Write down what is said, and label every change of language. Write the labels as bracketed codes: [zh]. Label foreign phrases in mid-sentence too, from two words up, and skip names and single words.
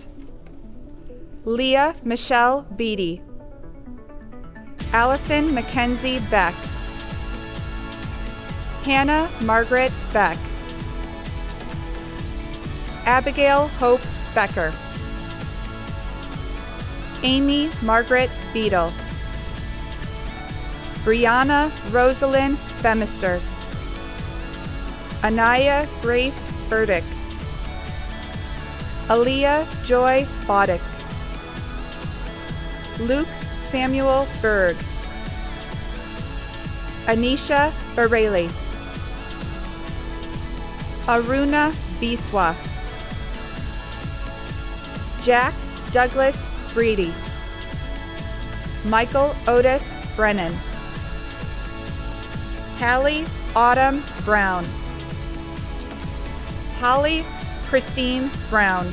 [en] Leah Michelle Beatty. Allison Mackenzie Beck. Hannah Margaret Beck. Abigail Hope Becker. Amy Margaret Beadle. Brianna Rosalind Bemister. Anaya Grace Burdick. Aaliyah Joy Boddick. Luke Samuel Berg. Anisha Bareli. Aruna Biswa. Jack Douglas Breedy. Michael Otis Brennan. Hallie Autumn Brown. Holly Christine Brown.